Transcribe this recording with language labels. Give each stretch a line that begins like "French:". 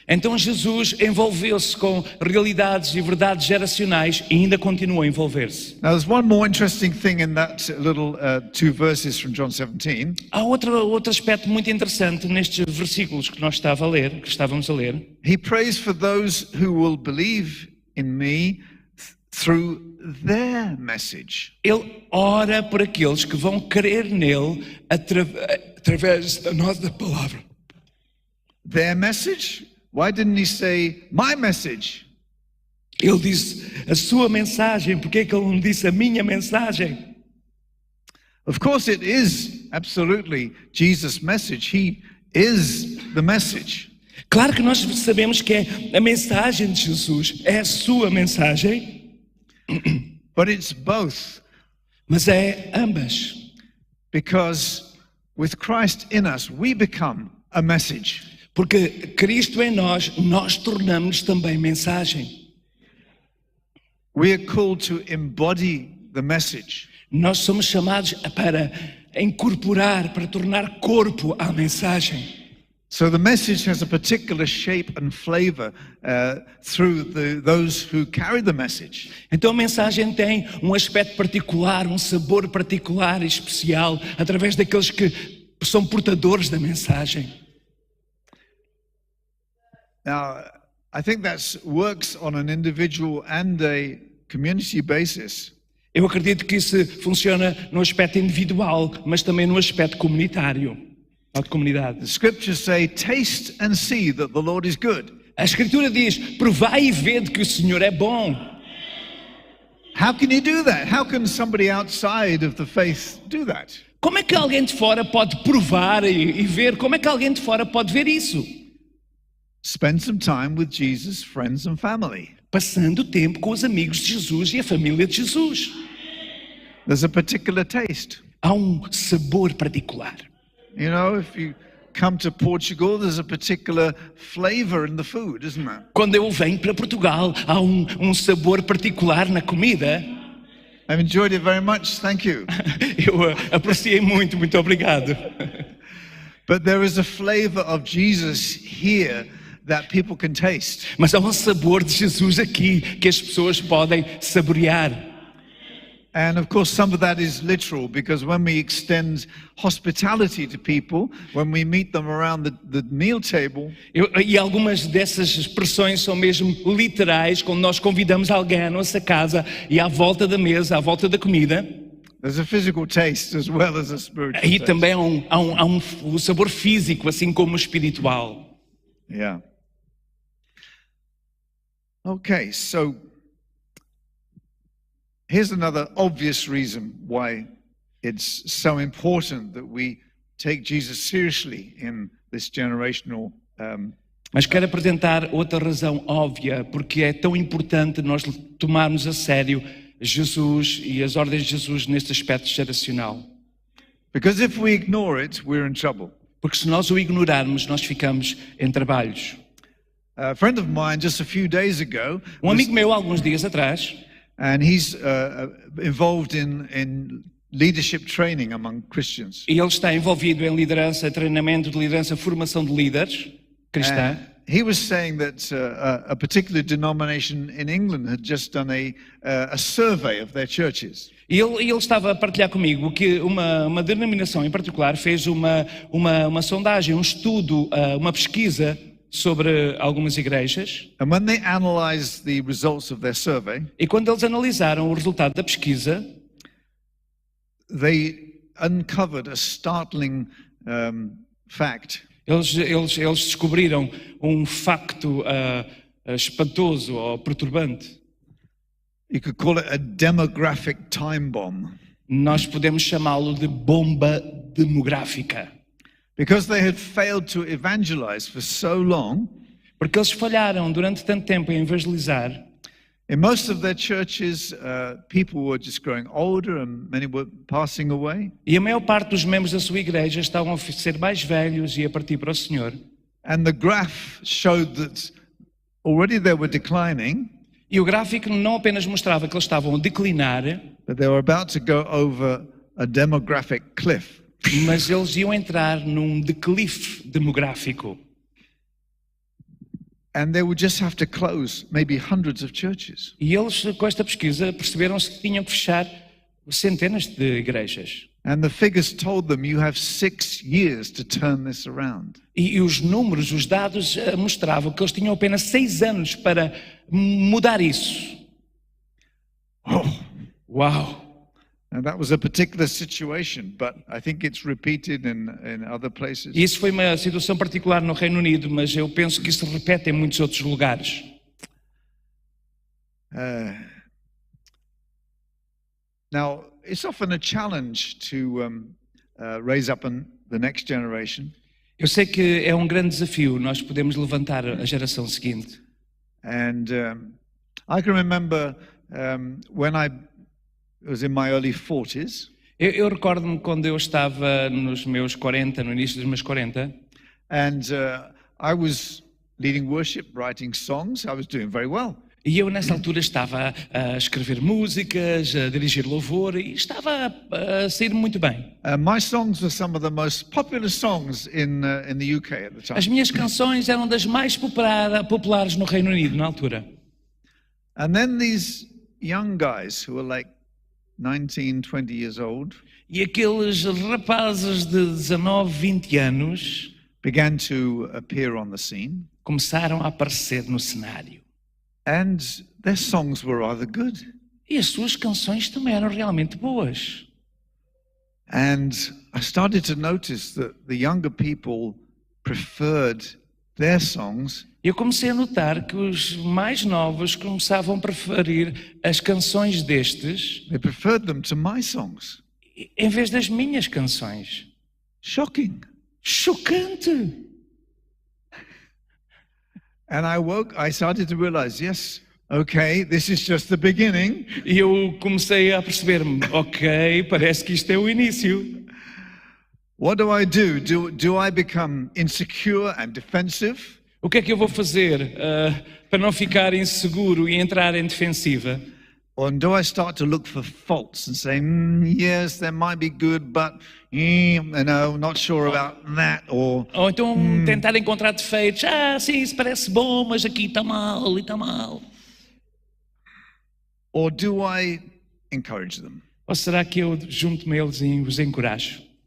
Portuguese: Então Jesus envolveu-se com realidades e verdades geracionais e ainda continua a envolver-se.
English: Now there's one more interesting thing in that little 2 verses from John 17.
Portuguese: Há outro aspecto muito interessante nestes versículos que estávamos a ler.
English: He prays for those who will believe in me through their message.
Portuguese: Ele ora por aqueles que vão crer nele através da nossa palavra.
English: Their message? Why didn't he say my message?
Portuguese: Ele disse a sua mensagem, porque é que ele não disse a minha mensagem?
English: Of course it is absolutely Jesus' message. He is the message.
Portuguese: Claro que nós sabemos que é a mensagem de Jesus, é a sua mensagem,
English: But it's both,
Portuguese: mas é ambas.
English: because with Christ in us, we become a message.
Portuguese: Porque Cristo em nós tornamos também mensagem.
English: We are called to embody the message.
Portuguese: Nós somos chamados para incorporar, para tornar corpo à mensagem.
English: So the message has a particular shape and flavor through those who carry the message.
Portuguese: Então a mensagem tem um aspecto particular, um sabor particular e especial através daqueles que são portadores da mensagem.
English: Now, I think that works on an individual and a community basis.
Portuguese: Eu acredito que isso funciona no aspecto individual, mas também no aspecto comunitário, ou de comunidade.
English: The scriptures say, taste and see that the Lord is good.
Portuguese: A Escritura diz, provai e vede que o Senhor é bom.
English: How can you do that? How can somebody outside of the faith do that?
Portuguese: Como é que alguém de fora pode provar e ver? Como é que alguém de fora pode ver isso?
English: Spend some time with Jesus, friends and family.
Portuguese: Passando tempo com os amigos de Jesus e a família de Jesus.
English: There's a particular taste.
Portuguese: Há um sabor particular.
English: You know, if you come to Portugal, there's a particular flavor in the food, isn't there?
Portuguese: Quando eu venho para Portugal, há um sabor particular na comida.
English: I've enjoyed it very much, thank you.
Portuguese: Eu apreciei muito, muito obrigado.
English: But there is a flavor of Jesus here that people can taste.
Portuguese: Mas há um sabor de Jesus aqui que as pessoas podem saborear.
English: And of course, some of that is literal because when we extend hospitality to people, when we meet them around the meal table,
Portuguese: E algumas dessas expressões são mesmo literais, quando nós convidamos alguém à nossa casa e à volta da mesa, à volta da comida.
English: there's a physical taste as well as a spiritual
Portuguese: Aí
English: taste.
Portuguese: também há um sabor físico, assim como o espiritual. Yeah.
English: Okay, so here's another obvious reason why it's so important that we take Jesus seriously in this generational
Portuguese: Mas quero apresentar outra razão óbvia, porque é tão importante nós tomarmos a sério Jesus e as ordens de Jesus neste aspecto geracional.
English: because if we ignore it, we're in trouble.
Portuguese: Porque se nós o ignorarmos, nós ficamos em trabalhos.
English: A friend of mine just a few days ago,
Portuguese: Um amigo meu, alguns dias atrás,
English: and he's involved in leadership training among Christians.
Portuguese: e ele está envolvido em liderança, treinamento de liderança, formação de líderes cristã.
English: He was saying that a particular denomination in England had just done a survey of their churches.
Portuguese: E ele estava a partilhar comigo que uma denominação em particular fez uma sondagem, um estudo, uma pesquisa sobre algumas igrejas.
English: And when they analyzed the results of their survey,
Portuguese: E quando eles analisaram o resultado da pesquisa,
English: they uncovered a startling fact.
Portuguese: eles descobriram um facto espantoso ou perturbante.
English: You could call it a demographic time bomb.
Portuguese: Nós podemos chamá-lo de bomba demográfica.
English: Because they had failed to evangelize for so long,
Portuguese: Porque eles falharam durante tanto tempo em evangelizar.
English: in most of their churches, people were just growing older and many were passing away.
Portuguese: E a maior parte dos membros da sua igreja estavam a ser mais velhos e a partir para o Senhor.
English: And the graph showed that already they were declining,
Portuguese: E o gráfico não apenas mostrava que eles estavam a declinar,
English: but they were about to go over a demographic cliff.
Portuguese: mas eles iam entrar num declive demográfico.
English: And they would just have to close maybe hundreds of churches.
Portuguese: E eles, com esta pesquisa, perceberam-se que tinham que fechar centenas de igrejas.
English: And the figures told them you have 6 years to turn this around.
Portuguese: E os números, os dados mostravam que eles tinham apenas 6 anos para mudar isso. Oh, Uau!
English: and that was a particular situation, but I think it's repeated in other places.
Portuguese: E isso foi uma situação particular no Reino Unido, mas eu penso que isso se repete em muitos outros lugares.
English: Now, it's often a challenge to raise up the next generation.
Portuguese: Eu sei que é um grande desafio nós podemos levantar a geração seguinte.
English: And I can remember when I was in my early 40s,
Portuguese: Eu recordo-me quando eu estava nos meus 40, no início dos meus 40,
English: and I was leading worship, writing songs. I was doing very well.
Portuguese: E eu nessa altura estava a escrever músicas, a dirigir louvor e estava a sair muito bem.
English: My songs were some of the most popular songs in the UK at the time.
Portuguese: As minhas canções eram das mais populares no Reino Unido na altura.
English: And then these young guys who were like 19, 20 years old
Portuguese: E aqueles rapazes de 19, 20 anos
English: began to appear on the scene,
Portuguese: começaram a aparecer no cenário.
English: and their songs were rather good.
Portuguese: E as suas canções também eram realmente boas.
English: And I started to notice that the younger people preferred their songs
Portuguese: Eu comecei a notar que os mais novos começavam a preferir as canções destes
English: they preferred them to my songs.
Portuguese: em vez das minhas canções.
English: Shocking.
Portuguese: Chocante!
English: And I started to realize, yes, okay, this is just the beginning.
Portuguese: E eu comecei a perceber-me, ok, parece que isto é o início.
English: What do I do? Do I become insecure and defensive?
Portuguese: O que é que eu vou fazer para não ficar inseguro e entrar em defensiva?
English: Or do I start to look for faults and say, yes, that might be good, but no, not sure about that? Or
Portuguese: Ou então tentar encontrar defeitos. Sim, isso parece bom, mas aqui está mal e está mal.
English: or do I encourage them?
Portuguese: Ou será que eu junto-me a eles e os encorajo?